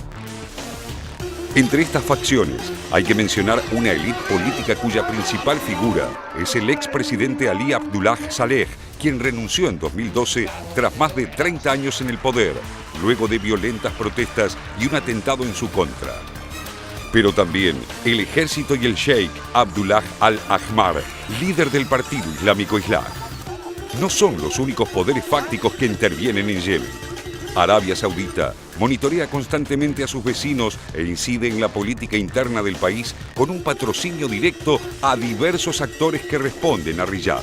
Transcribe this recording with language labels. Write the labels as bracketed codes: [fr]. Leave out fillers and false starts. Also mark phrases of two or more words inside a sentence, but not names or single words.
[es] Entre estas facciones hay que mencionar una élite política cuya principal figura es el expresidente Ali Abdullah Saleh, quien renunció en 2012 tras más de 30 años en el poder, luego de violentas protestas y un atentado en su contra. Pero también el ejército y el sheikh Abdullah al-Ahmar, líder del Partido Islámico Islam. No son los únicos poderes fácticos que intervienen en Yemen. Arabia Saudita monitorea constantemente a sus vecinos e incide en la política interna del país con un patrocinio directo a diversos actores que responden a Riyadh.